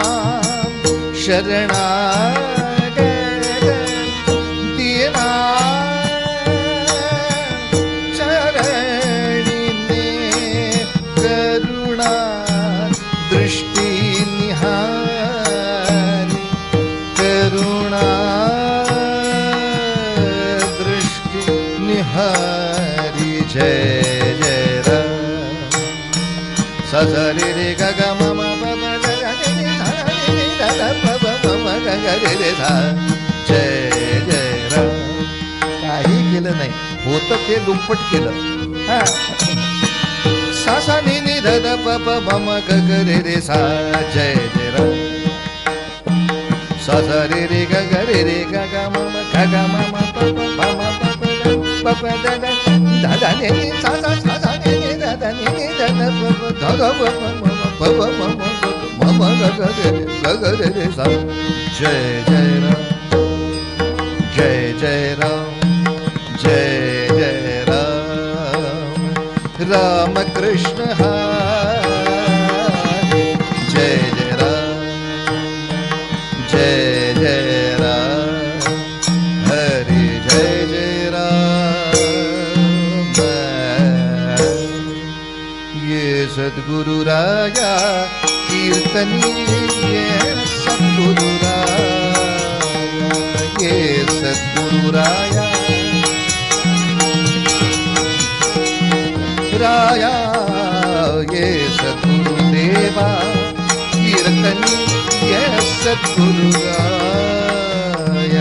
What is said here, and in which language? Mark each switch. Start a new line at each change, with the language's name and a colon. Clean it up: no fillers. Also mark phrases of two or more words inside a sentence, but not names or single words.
Hindi: शरणागत दीना चरणी में करुणा दृष्टि निहारी करुणा दृष्टि निहारी जय जय राम सजरे रे ग ग म म प प ग ग नि सा नि ध ध प प म म ग ग रे रे सा जय जय राम
Marathi: काही केलं नाही होतं ते दुप्पट केलं सा सा नि नि ध ध प प म म ग ग रे रे सा जय जय राम सा सा रे रे ग ग रे रे ग ग म म ग ग म म प प म म प प प प द द ध ध नि नि सा सा सा सा नि नि ध ध नि नि ध ध प प ध ध प प म म प प म म म म ग ग रे रे सा जय जय राम जय जय राम जय जय राम राम कृष्ण हरे जय जय राम जय जय राम हरे जय जय राम ये सद्गुरु राया कीर्तनी ये सद्गुरु राया ये सद्गुरु राया राया ये सद्गुरु देवा कीर्तनी ये सद्गुरु राया